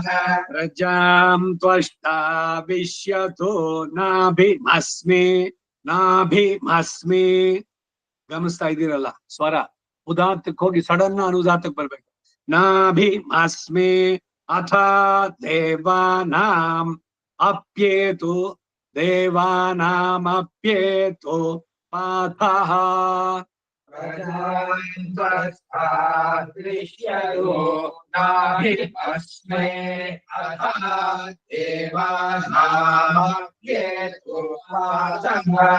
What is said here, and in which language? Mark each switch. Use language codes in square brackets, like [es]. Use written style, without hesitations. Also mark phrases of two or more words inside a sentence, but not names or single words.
[sa] ಪ್ರಜಾಂ ತ್ವಷ್ಟಾ ವಿಶ್ಯತೋ ನಾಭಿಮಸ್ಮಿ. [kn] ನಾಭಿಮಸ್ಮಿ ಗಮನಿಸ್ತಾ ಇದ್ದೀರಲ್ಲ ಸ್ವರ, ಉದಾತ್ತಕ್ಕೆ ಹೋಗಿ ಸಡನ್ ಅನುದಾತ್ತಕ್ಕೆ ಬರ್ಬೇಕು. [sa] ನಾಭಿಮಸ್ಮಿ ಅಥ ದೇವಾನಾಂ ಅಪ್ಯೇತು. ದೇವಾನಾಮಪ್ಯೇತು ಪಾಥಃ. ದೃಶ್ಯೋ ನಾಭಿಮಸ್ಮೇ ಅಥ ದೇವಾನಾಮಪ್ಯೇತು ಪಾಥಃ.